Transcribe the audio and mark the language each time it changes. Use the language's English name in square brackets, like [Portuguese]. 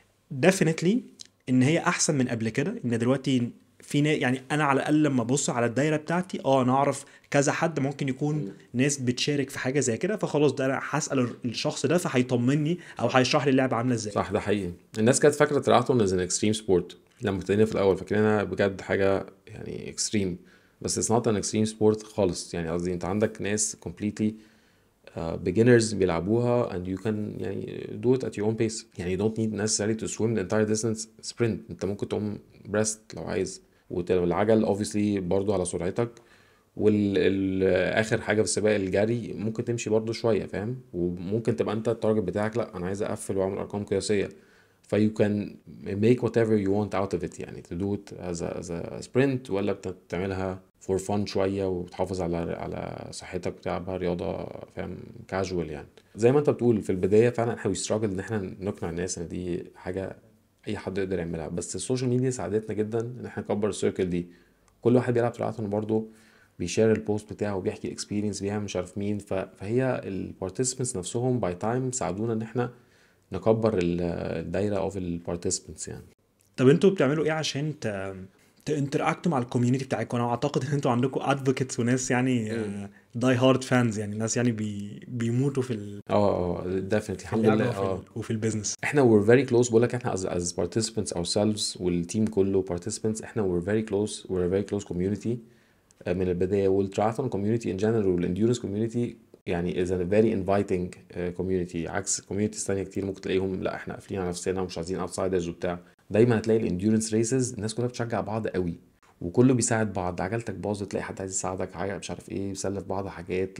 [Arabic] ديفينتلي ان هي احسن من قبل كده، ان دلوقتي يعني انا على الاقل لما ابص على الدايره بتاعتي انا اعرف كذا حد ممكن يكون ناس بتشارك في حاجه زي كده، فخلاص ده انا هسال الشخص ده فهيطمني او هيشرح لي اللعبه عامله ازاي. صح، ده حقيقي. الناس كانت فاكره تراثون از ان اكستريم سبورت لما ابتدينا في الاول، فاكرينها بجد حاجه يعني اكستريم، بس [English] it's not an extreme sport [Arabic] خالص. يعني قصدي انت عندك ناس [English] completely beginners [Arabic] بيلعبوها [English] and you can يعني do it at your own pace. يعني you don't need necessarily to swim the entire distance sprint. [Arabic] انت ممكن تقوم breast لو عايز، والعجل obviously برضو على سرعتك، والاخر حاجه في السباق الجري ممكن تمشي برضو شويه فاهم، وممكن تبقى انت التارجت بتاعك لا انا عايز اقفل واعمل ارقام قياسيه. [English] ف you can make whatever you want out of it، يعني to do it as a sprint، [Arabic] ولا بتعملها [English] for fun [Arabic] شويه وتحافظ على صحتك بتلعبها رياضه فاهم [English] Casual. [Arabic] يعني زي ما انت بتقول في البدايه فعلا احنا بيستراجل ان احنا نقنع الناس ان دي حاجه اي حد يقدر يعملها، بس السوشيال ميديا ساعدتنا جدا ان احنا نكبر السيركل دي. كل واحد بيلعب تراثون برضه بيشير البوست بتاعه وبيحكي الاكسبيرينس بيها مش عارف مين، فهي البارتيسيبنتس نفسهم باي تايم ساعدونا ان احنا نكبر الدايره اوف البارتيسيبنتس يعني. طب انتوا بتعملوا ايه عشان تانتراكتوا مع الكوميونتي بتاعكم؟ انا اعتقد ان انتوا عندكم ادفوكيتس وناس يعني داي هارد فانز، يعني ناس يعني بيموتوا [English] definitely [Arabic] في الحمد اللعبه لله. وفي البيزنس. [English] احنا we're very close، [Arabic] بقول لك احنا [English] as participants ourselves [Arabic] والتيم كله [English] participants، احنا we're a very close community [Arabic] من البدايه. والتراثون community in general والانديورنس community يعني [English] is a very inviting community، [Arabic] عكس communities تانية كتير ممكن تلاقيهم لا احنا قافلين على نفسنا ومش عايزين outsiders وبتاع. دايما هتلاقي الانديورنس ريسز الناس كلها بتشجع بعض قوي، وكله بيساعد بعض. عجلتك باظت تلاقي حد عايز يساعدك، حاجه مش عارف ايه، بيسلف بعض حاجات.